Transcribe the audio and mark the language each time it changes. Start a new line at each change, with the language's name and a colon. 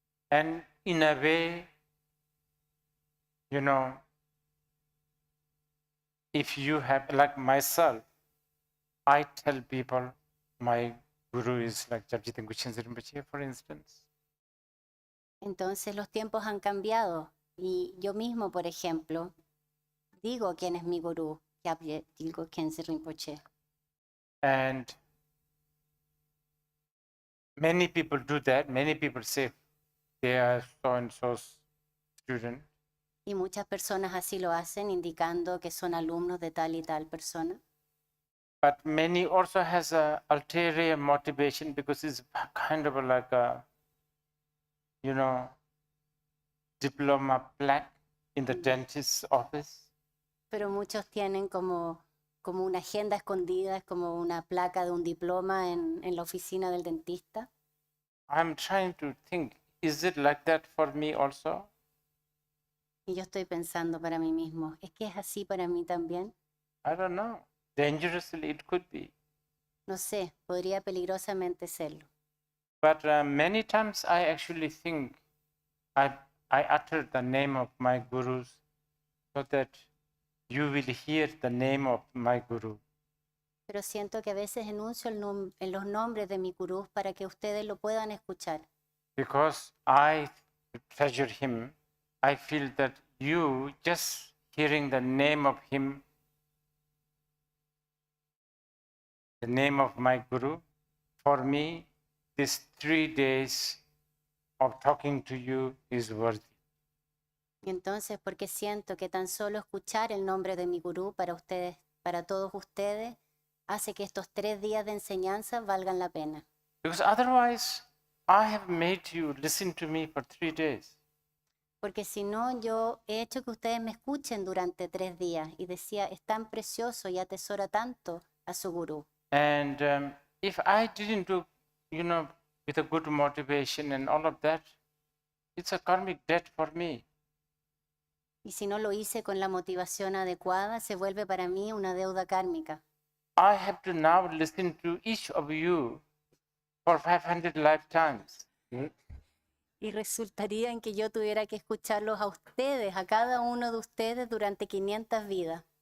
English: And in a way, if you have, like myself, I tell people my guru is like Jabjit Gushin Rinpoche, for instance.
Spanish: Entonces los tiempos han cambiado y yo mismo, por ejemplo, digo quién es mi gurú, Jabjit Gushin Rinpoche.
English: And many people do that. Many people say they are so and so student.
Spanish: Y muchas personas así lo hacen, indicando que son alumnos de tal y tal persona.
English: But many also has a ulterior motivation because it's kind of like a, diploma plaque in the dentist's office.
Spanish: Pero muchos tienen como una agenda escondida, es como una placa de un diploma en la oficina del dentista.
English: I'm trying to think, is it like that for me also?
Spanish: Y yo estoy pensando para mí mismo, ¿es que es así para mí también?
English: I don't know. Dangerously it could be.
Spanish: No sé, podría peligrosamente serlo.
English: But many times I actually think I utter the name of my gurus so that you will hear the name of my guru.
Spanish: Pero siento que a veces enuncio en los nombres de mi gurús para que ustedes lo puedan escuchar.
English: Because I treasure him, I feel that you just hearing the name of him, the name of my guru, for me, these 3 days of talking to you is worthy.
Spanish: Y entonces, porque siento que tan solo escuchar el nombre de mi gurú para ustedes, para todos ustedes, hace que estos 3 días de enseñanza valgan la pena.
English: Because otherwise, I have made you listen to me for 3 days.
Spanish: porque si no, yo he hecho que ustedes me escuchen durante 3 días. Y decía, es tan precioso y atesora tanto a su gurú.
English: And if I didn't do, with a good motivation and all of that, it's a karmic debt for me.
Spanish: Y si no lo hice con la motivación adecuada, se vuelve para mí una deuda kármica.
English: I have to now listen to each of you for 500 lifetimes.
Spanish: Y resultaría en que yo tuviera que escucharlos a ustedes, a cada uno de ustedes durante 500 vidas.